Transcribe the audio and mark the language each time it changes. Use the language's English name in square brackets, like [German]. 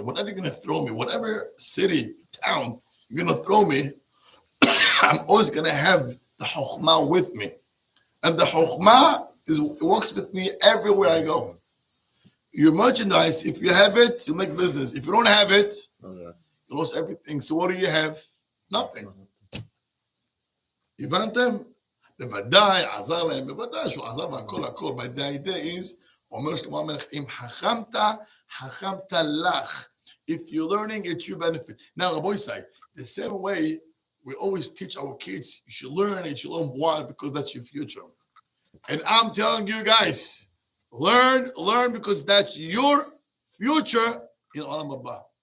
[English] Whatever you're going to throw me, whatever city, town you're going to throw me, I'm always going to have the Chokhmah with me. And the Chokhmah works with me everywhere I go. Your merchandise, if you have it, you make business. If you don't have it, you lost everything. So what do you have? Nothing. [Hebrew] הבנתם? בוודאי, עזר להם, בוודאי שהוא עזר והכל הכל. [English] But the idea is, [Hebrew] אומר שלמה המלך, אם חכמת, חכמת לך. [English] If you're learning, it's your benefit. Now, Rabbi say, the same way we always teach our kids, you should learn why, because that's your future. And I'm telling you guys, learn because that's your future in Olam Haba.